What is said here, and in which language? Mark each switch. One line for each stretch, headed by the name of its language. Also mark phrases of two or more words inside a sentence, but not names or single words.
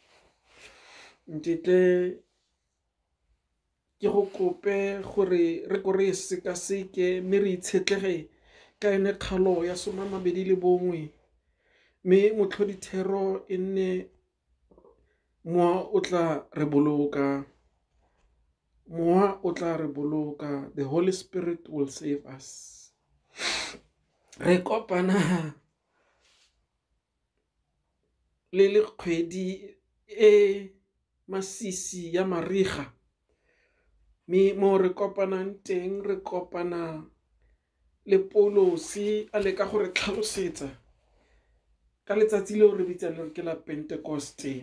Tswana: Ntetle ke go kope gore re ko re sekaseke mme re itshetlege ka ene kgalo ya 21, mme motlhodithero e nne moa o tla re boloka. Moa o tla re boloka.
English: The Holy Spirit will save us.
Tswana: Re kopana le kgwedi e masisi ya mariga, mme mo re kopanang teng re kopana le Paulosi a le ka gore tlhalosetsa ka letsatsi leo re bitsang le ke la Pentecoste.